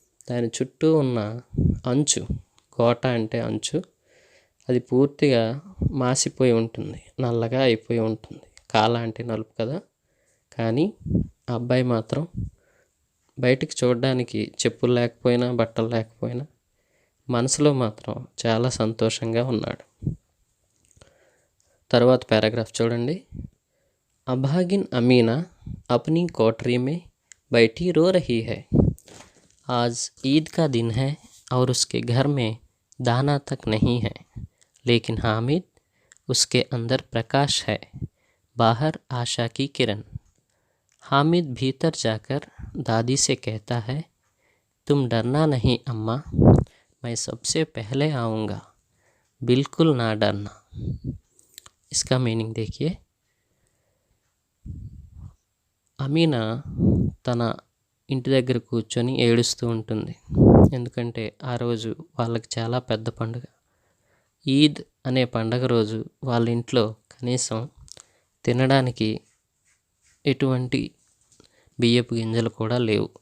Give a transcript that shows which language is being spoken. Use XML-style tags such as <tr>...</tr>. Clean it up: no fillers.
<te>దాని చుట్టూ ఉన్న అంచు, కోట అంటే అంచు, అది పూర్తిగా మాసిపోయి ఉంటుంది, నల్లగా అయిపోయి ఉంటుంది. కాలా అంటే నలుపు కదా. కానీ ఆ అబ్బాయి మాత్రం బయటికి చూడడానికి చెప్పులు లేకపోయినా బట్టలు లేకపోయినా మనసులో మాత్రం చాలా సంతోషంగా ఉన్నాడు. తర్వాత పారాగ్రాఫ్ చూడండి.</te> <hi>अभागिन अमीना अपनी कोठरी में बैठी रो रही है. आज ईद का दिन है और उसके घर में दाना तक नहीं है, लेकिन हामिद, उसके अंदर प्रकाश है, बाहर आशा की किरण. हामिद भीतर जाकर दादी से कहता है, तुम डरना नहीं अम्मा, मैं सबसे पहले आऊँगा, बिल्कुल ना डरना. इसका मीनिंग देखिए.</hi> <te>అమీనా తన ఇంటి దగ్గర కూర్చొని ఏడుస్తూ ఉంటుంది. ఎందుకంటే ఆ రోజు వాళ్ళకి చాలా పెద్ద పండుగ. ఈద్ అనే పండగ రోజు వాళ్ళ ఇంట్లో కనీసం తినడానికి ఎటువంటి బియ్యపు గింజలు కూడా లేవు.</te>